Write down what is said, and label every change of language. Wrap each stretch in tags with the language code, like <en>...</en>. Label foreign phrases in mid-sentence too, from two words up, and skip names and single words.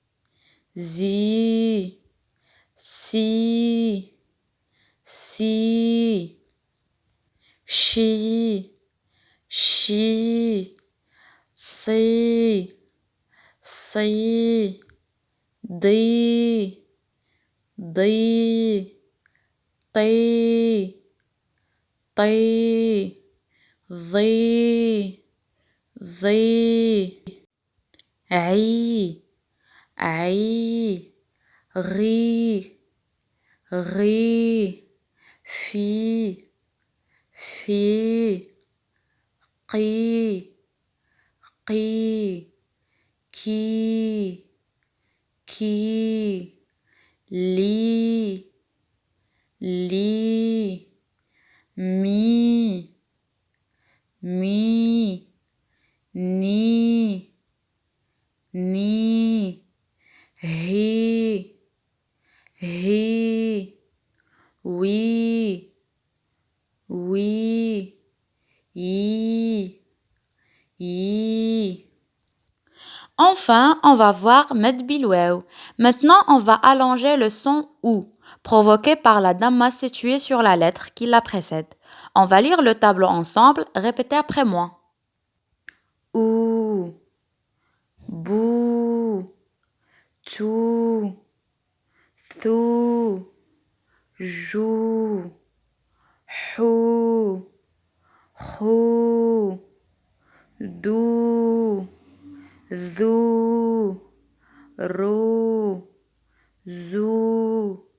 <ar>زي. سي. Si. Shi. Shi. Si. Si. Di. ضي طي طي ضي ضي عي عي غي غي في في قي قي كي كي لي لي مي مي ني ني هي هي وي وي يي يي.</ar> <fr>Enfin, on va voir</fr> <ar>مد بالواو.</ar> <fr>Maintenant, on va allonger le son OU, provoqué par la damma située sur la lettre qui la précède. On va lire le tableau ensemble, répétez après moi. OU,</fr> <ar>بو، تو، ثو، جو, HOU, خو دو ذو رو زو</ar>